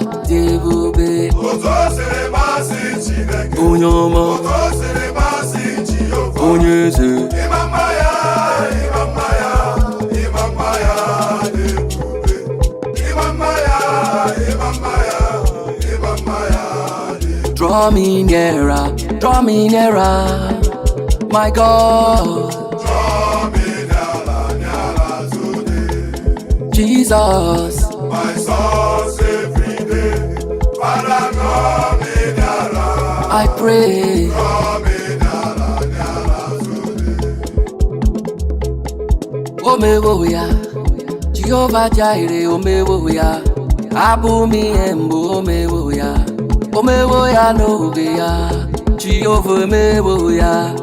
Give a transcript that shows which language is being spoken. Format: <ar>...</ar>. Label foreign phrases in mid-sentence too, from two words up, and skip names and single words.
<ig>Dị ebube. Otu o siri masị Chineke. Onye ọma. Otu o siri masị Jehova. Onye eze. Ịma mma ya, ịma mma ya, ịma mma ya dị ebube. Ịma mma ya, ịma mma ya, ịma mma ya dị ebube.</ig> <en>Draw me nearer, draw me nearer, my God. Draw me nearer, nearer today. Jesus. My source every day. Father, draw me nearer. I pray. Draw me nearer, nearer today.</en> <ig>O mewo ya. Jehovah Jireh, o mewo ya. Abụ m ihe mbụ, o mewo ya. O mewo ya n'oge ya. Jehovah, o mewo ya.</ig>